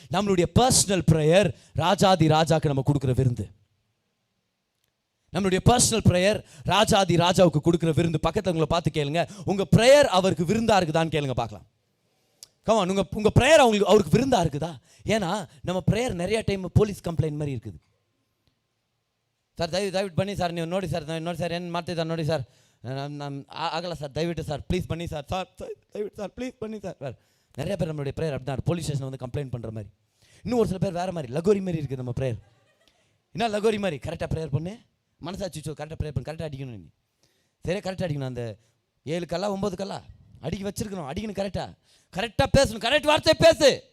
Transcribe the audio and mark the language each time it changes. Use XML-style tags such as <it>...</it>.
<ta>நம்மளுடைய personal prayer ராஜாதி ராஜாக்கு நம்ம கொடுக்குற விருந்து. நம்மளுடைய பர்சனல் பிரேயர் ராஜாதி ராஜாவுக்கு கொடுக்குற விருந்து. பக்கத்தில் உங்களை பார்த்து கேளுங்க, உங்க பிரேயர் அவருக்கு விருந்தா இருக்குதான்னு கேளுங்க பார்க்கலாம். கமான், உங்க பிரேயர் அவருக்கு விருந்தா இருக்குதா? ஏன்னா நம்ம பிரேயர் நிறைய டைம் போலீஸ் கம்ப்ளைண்ட் மாதிரி இருக்குது.</ta> <kn>சார் ದಯವಿಟ್ಟು ಬನ್ನಿ ಸರ್, ನೀವು ನೋಡಿ ಸರ್ ಏನು ಮಾಡ್ತಿದ್ದಾರೆ ನೋಡಿ ಸರ್, ಆಗಲ್ಲ ಸರ್, ದಯವಿಟ್ಟು ಸರ್</kn> <ta>ப்ளீஸ் பண்ணி சார்,</ta> <kn>ದಯವಿಟ್ಟು</kn> <ta>சார்</ta> <kn>ப்ளீஸ் பண்ணி சார்.</kn> <ta>நிறைய பேர் நம்மளுடைய ப்ரேயர் அப்படி தான் போலீஸ் ஸ்டேஷன் வந்து கம்ப்ளைண்ட் பண்ணுற மாதிரி. இன்னும் ஒரு சில பேர் வேறு மாதிரி லகோரி மாதிரி இருக்குது நம்ம ப்ரேயர். என்ன லகோரி மாதிரி? கரெக்டாக ப்ரேயர் பண்ணு, மனசாட்சி கரெக்டாக ப்ரேயர் பண்ணு, கரெக்டாக அடிக்கணும், நீ சரியா கரெக்டாக அடிக்கணும். அந்த 7 கல்லா 9 கல்லா அடிக்க வச்சிருக்கணும், அடிக்கணும், கரெக்டாக பேசணும், கரெக்ட் வார்த்தை பேசு.</ta>